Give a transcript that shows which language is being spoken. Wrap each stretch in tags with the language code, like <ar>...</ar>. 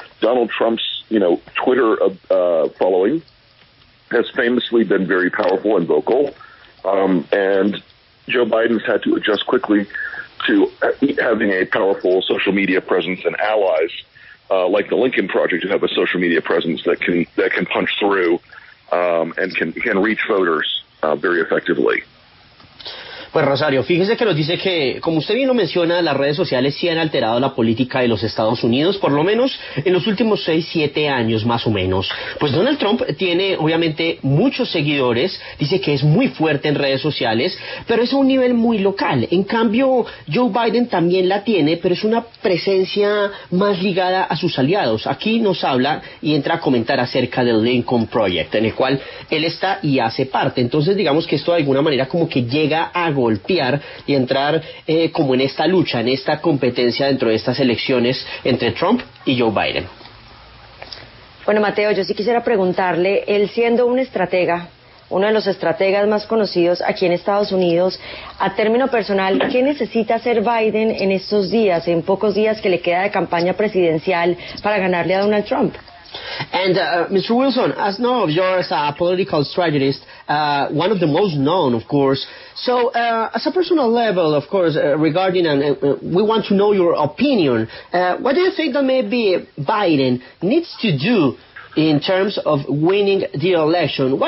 <en>Donald Trump's, Twitter following has famously been very powerful and vocal, and Joe Biden's had to adjust quickly to having a powerful social media presence and allies like the Lincoln Project who have a social media presence that can punch through and can reach voters very effectively.</en> <es>Pues Rosario, fíjese que nos dice que, como usted bien lo menciona, las redes sociales sí han alterado la política de los Estados Unidos, por lo menos en los últimos 6-7 años más o menos. Pues Donald Trump tiene obviamente muchos seguidores, dice que es muy fuerte en redes sociales, pero es a un nivel muy local. En cambio, Joe Biden también la tiene, pero es una presencia más ligada a sus aliados. Aquí nos habla y entra a comentar acerca del Lincoln Project, en el cual él está y hace parte. Entonces digamos que esto de alguna manera como que llega a golpear y entrar como en esta lucha, en esta competencia dentro de estas elecciones entre Trump y Joe Biden. Bueno, Mateo, yo sí quisiera preguntarle, él siendo un estratega, uno de los estrategas más conocidos aquí en Estados Unidos, a término personal, ¿qué necesita hacer Biden en estos días, en pocos días que le queda de campaña presidencial para ganarle a Donald Trump?</es> <en>And Mr. Wilson, as known of yours, a political strategist, one of the most known, of course. So, as a personal level, of course, regarding, and we want to know your opinion, what do you think that maybe Biden needs to do in terms of winning the election?</en>